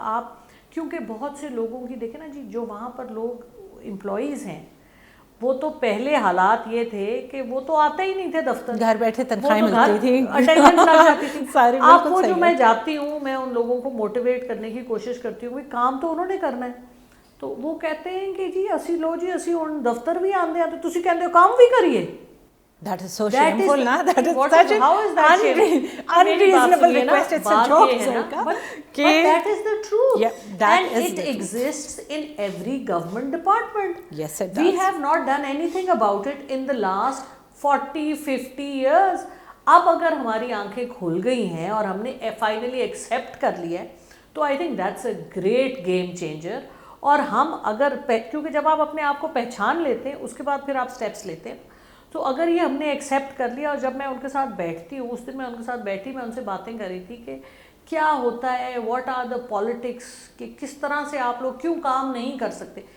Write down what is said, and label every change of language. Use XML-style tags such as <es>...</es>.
<ur>آپ کیونکہ بہت سے لوگوں کی دیکھیں نا جی, جو وہاں پر لوگ امپلائیز ہیں وہ تو پہلے حالات یہ تھے کہ وہ تو آتے ہی نہیں تھے دفتر, گھر بیٹھے تنخواہیں ملتی تھی, اٹینڈنس لگ جاتی تھی. آپ کو جو میں جاتی ہوں میں ان لوگوں کو موٹیویٹ کرنے کی کوشش کرتی ہوں, کام تو انہوں نے کرنا ہے. تو وہ کہتے ہیں کہ</ur> <pa>جی اسی لو جی اسی ہن دفتر بھی آندے ہیں تو تسی کہندے ہو کام بھی کریے.</pa> <en>That is so shameful, na? That is such an unreasonable request. It's a joke, Zarqa. But that is the truth. Yeah, and it exists in every government department. Yes, it does. We have not done anything about it in the last 40-50 years.</en> <ur>اب اگر ہماری آنکھیں کھل گئی ہیں اور ہم نے فائنلی ایکسیپٹ کر لیا ہے تو</ur> <en>I think that's a great game changer.</en> <ur>اور ہم اگر کیونکہ جب آپ اپنے آپ کو پہچان لیتے ہیں اس کے بعد پھر آپ اسٹیپس لیتے ہیں, تو اگر یہ ہم نے ایکسیپٹ کر لیا. اور جب میں ان کے ساتھ بیٹھتی ہوں, اس دن میں ان کے ساتھ بیٹھی, میں ان سے باتیں کر رہی تھی کہ کیا ہوتا ہے,</ur> <en>what are the politics,</en> <ur>کہ کس طرح سے آپ لوگ کیوں کام نہیں کر سکتے.</ur>